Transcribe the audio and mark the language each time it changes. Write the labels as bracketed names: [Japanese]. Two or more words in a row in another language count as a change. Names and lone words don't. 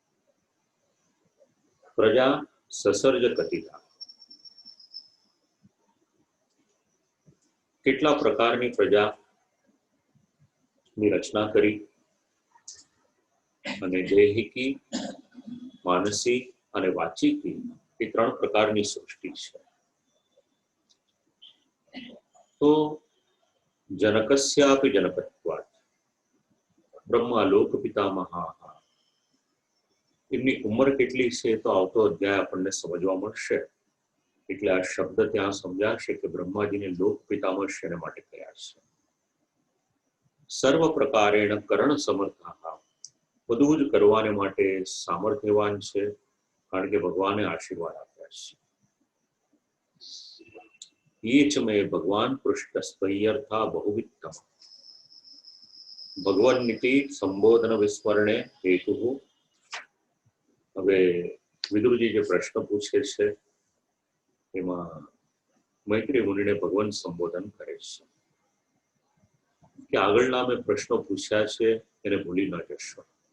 [Sanskrit] प्रजा ससर्ज कथिता, [Gujarati] કેટલા પ્રકારની પ્રજાની રચના કરી અને દૈહિકી, માનસી અને વાચિકી એ 3 પ્રકારની સૃષ્ટિ છે। [Sanskrit] તો जनकस्यापि जनकत्वात् ब्रह्मालोक पितामहा. [Gujarati] એમની ઉંમર કેટલી છે તો આવતો અધ્યાય આપણને સમજવા મળશે. એટલે આ શબ્દ ત્યાં સમજાશે કે બ્રહ્માજીને લોક પિતામહ શેને માટે કહ્યા છે. [Sanskrit] सर्व प्रकारेण करण समर्था, [Gujarati] બધું જ કરવાને માટે સામર્થ્યવાન છે, કારણ કે ભગવાને આશીર્વાદ આપ્યા છે. [Sanskrit] ये च मे भगवान पृष्ठस्त्वय्यर्था बहुवित्तम. भगवान नीति संबोधन विस्मरणे हेतु. [Gujarati] હવે વિદુરજી જે પ્રશ્ન પૂછે છે એમાં મૈત્રી મુનિને ભગવાન સંબોધન કરે છે કે આગળના મેં પ્રશ્નો પૂછ્યા છે એને ભૂલી ન જશો.